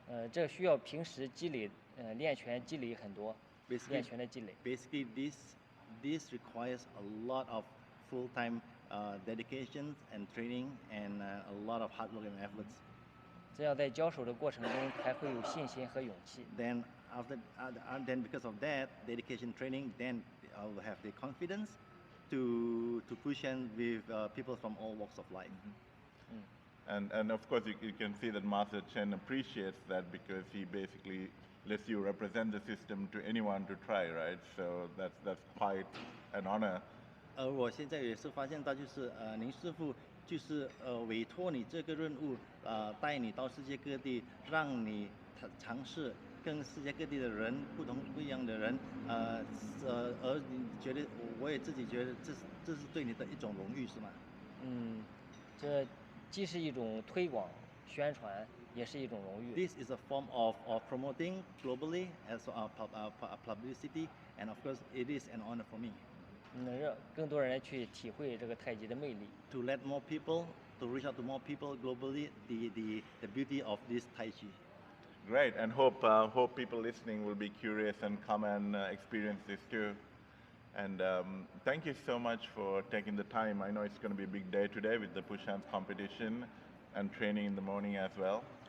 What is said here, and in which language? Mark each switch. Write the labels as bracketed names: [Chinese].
[Chinese] 这需要平时积累，练拳积累很多，练拳的积累。 [English] Basically, this requires a lot of full-time dedication and training and a lot of hard work and efforts. [Chinese] 这样在教手的过程中才会有信心和勇气。 [English] Then because of that dedication training, then I will have the confidence to push hands with people from all walks of life. And of course you can see that Master Chen appreciates that because he basically lets you represent the system to anyone to try, right? So that's quite an honor. [Chinese] 我现在也是发现到，就是您师傅就是委托你这个任务，带你到世界各地，让你尝试跟世界各地的人不一样的人，而你觉得，我也自己觉得这是对你的一种荣誉，是吗？这既是一种推广宣传，也是一种荣誉。 [English] This is a form of promoting globally as publicity, and of course it is an honor for me. [Chinese] 能让更多人去体会这个太极的魅力。 [English] To let more people, to reach out to more people globally, the beauty of this Tai Chi. Great, and hope people listening will be curious and come and experience this too. And thank you so much for taking the time. I know it's going to be a big day today with the push hands competition and training in the morning as well.